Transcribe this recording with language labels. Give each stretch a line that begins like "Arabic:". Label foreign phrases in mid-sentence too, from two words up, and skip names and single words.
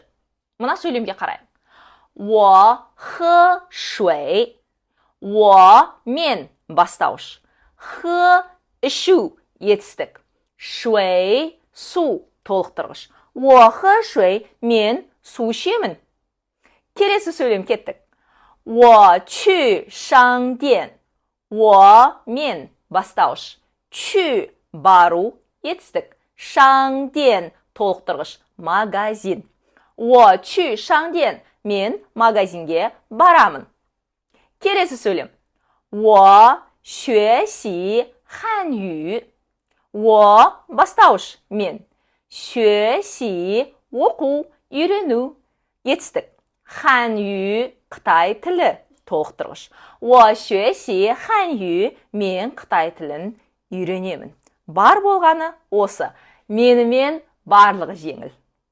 Kazakh: Мына сөйлемге қарайық.
Chinese: 我喝水
Kazakh: мен бастауыш. 喝 ішу етістік. 水 су толықтырғыш.
Chinese: 我喝水
Kazakh: мен су ішемін. Келесі сөйлем кеттік.
Chinese: 我去商店
Kazakh: мен бастауыш. 去 бару етістік. 商店 толықтырғыш. Магазин.
Chinese: 我去商店
Kazakh: мен магазинге барамын. Келесі сөйлем.
Chinese: 我学习汉语
Kazakh: бастауыш мен. 学习 оқу, үйрену етістік. 汉语 Қытай тілі толықтырғыш.
Chinese: 我学习汉语
Kazakh: мен Қытай тілін үйренемін. Бар болғаны осы. Менімен барлығы жеңіл.